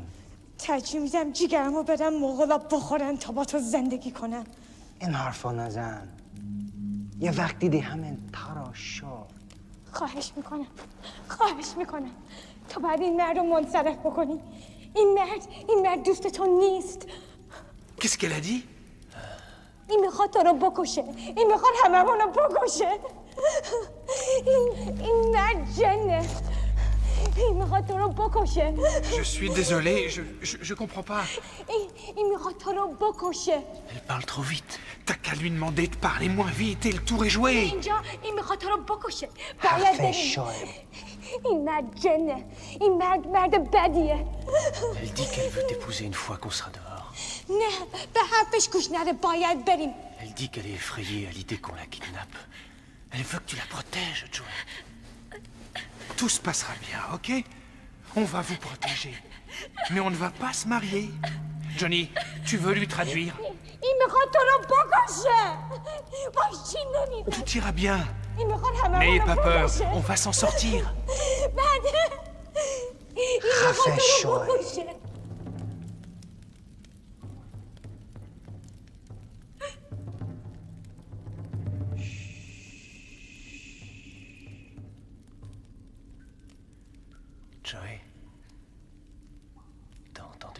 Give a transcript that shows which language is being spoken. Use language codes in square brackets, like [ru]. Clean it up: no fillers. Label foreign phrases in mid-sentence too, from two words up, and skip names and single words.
[fa] ترجیح میدم جیگرمو بدم مغولا بخورن تا با تو زندگی کنم. این حرفا نزن. یه وقت دیدی همین تارا شد. خواهش میکنم تا بعد این مرد رو منصرف بکنی. این مرد دوست تو نیست. [fr] Qu'est-ce qu'elle a dit? [fa] این میخواد تو رو بکشه. این میخواد هممون رو بکشه. این مرد جنه. این میخواد تو رو بکشه. [fr] Je suis désolé, je comprends pas. [fa] این میخواد تو رو بکشه. [fr] Elle parle trop vite. T'as qu'à lui demander de parler moins vite et le tour est joué. [fa] اینجا این میخواد تو رو بکشه. باید بریم. این مرد جنه. این مرد بدیه. [fr] Elle dit qu'elle veut t'épouser une fois qu'on sera dehors. [fa] نه به حرفش گوش نده. باید بریم. [fr] Elle dit qu'elle est effrayée à l'idée qu'on la kidnappe. Elle veut que tu la protèges, Joe. Tout se passera bien, ok? On va vous protéger. Mais on ne va pas se marier. Johnny, tu veux lui traduire? [fa] این میخواد تو رو بکشه ماشین نمیده [fr] Tout ira bien. [fa] این میخواد همه [fr] N'ayez [fa] رو [fr] pas peur, [fa] بکشه [fr] on va s'en sortir. [fa] بعد این میخواد تو رو بکشه [fr] Joey, t'as entendu?